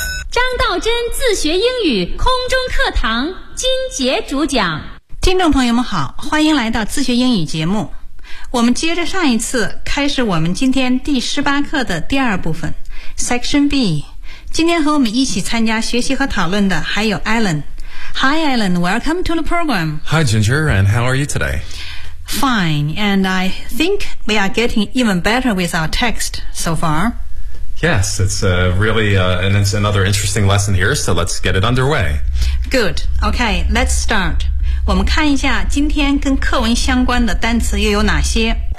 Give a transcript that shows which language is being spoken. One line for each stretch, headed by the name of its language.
Chinese: 张道真自学英语空中课堂金杰主讲。听众朋友们好，欢迎来到自学英语节目。我们接着上一次开始我们今天第18课的第二部分 Section B。今天和我们一起参加学习和讨论的还有 Alan。
English: Hi Alan, welcome to the program. Hi Ginger, and how are you today? Fine, and I think we are getting even better with our text so far. Yes, it's really, and it's another interesting lesson here, so let's get it underway. Good, okay, let's start.
Chinese: 我们看一下今天跟课文相关的单词又有哪些。